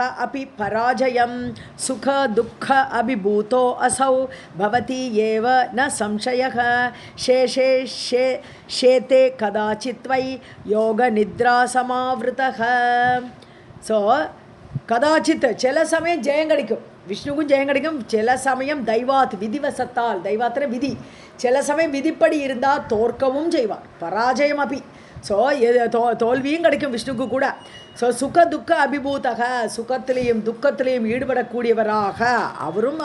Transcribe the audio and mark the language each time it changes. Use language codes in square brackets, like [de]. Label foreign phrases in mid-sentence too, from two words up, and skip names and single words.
[sa] अपि पराजयं सुख दुःख अभिभूतो असौ भवति एव न संशयः शेषे शेते कदाचित् वै योगनिद्रा समावृतः. [ta] ஸோ கதாச்சித் சில சமயம் ஜெயம் கிடைக்கும், விஷ்ணுவுக்கும் ஜெயம் கிடைக்கும். சில சமயம் தைவாத் விதிவசத்தால், தைவாத்திர விதி, சில சமயம் விதிப்படி இருந்தால் தோற்கவும் செய்வார். பராஜயம் அப்படி, ஸோ தோல்வியும் கிடைக்கும் விஷ்ணுக்கு கூட. ஸோ [sa] सुख दुःख अभिभूतक [ta] சுகத்திலையும் துக்கத்திலையும் ஈடுபடக்கூடியவராக அவரும்.